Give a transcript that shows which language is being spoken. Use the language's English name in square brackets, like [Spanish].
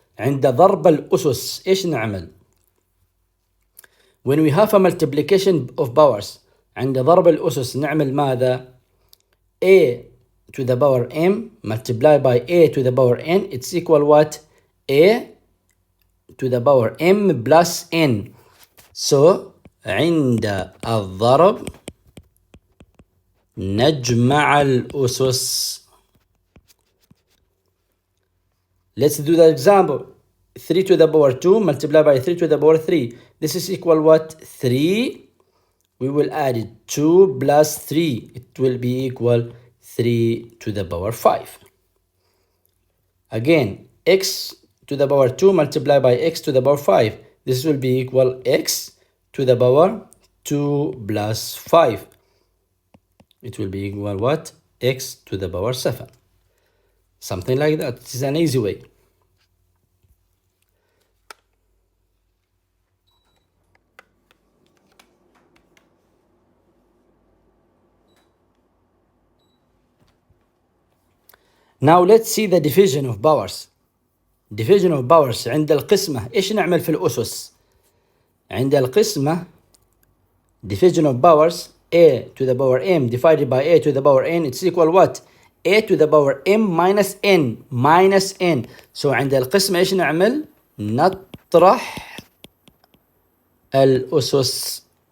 [Arabic] عند ضرب الأسس إيش نعمل؟ [English] When we have a multiplication of powers [Arabic] عند ضرب الأسس نعمل ماذا؟ [English] A to the power m multiplied by a to the power n, it's equal what? A to the power m plus n. [Arabic] So عند الضرب نجمع الأسس. [English] Let's do the example. 3 to the power 2 multiplied by 3 to the power 3. This is equal what? 3. We will add it 2 plus 3. It will be equal 3 to the power 5. Again, x to the power 2 multiplied by x to the power 5. This will be equal x to the power 2 plus 5. It will be equal what? X to the power 7. Something like that. This is an easy way. Now let's see the division of powers. Division of powers. [Arabic] عند القسمة إيش نعمل في الأسس؟ عند القسمة [English] division of powers a to the power m divided by a to the power n, it's equal what? a to the power m minus n. [Arabic] So عند القسمة إيش نعمل؟ نطرح الأسس.